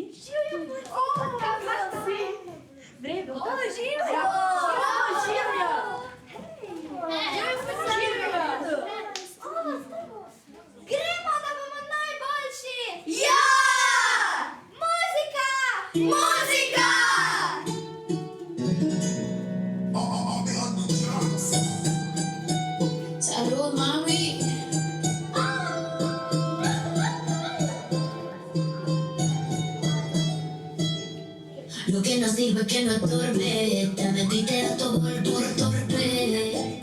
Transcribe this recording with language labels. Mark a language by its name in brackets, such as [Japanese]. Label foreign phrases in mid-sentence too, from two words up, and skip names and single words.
[Slovenian] Kako si? V redu. Živjo! Živjo! Gremo, da bomo najboljši! Ja! Muzika! Muzika! [Spanish] Salud, mami. Lo que no sirve que no estorbe, te metiste a todo por torpe.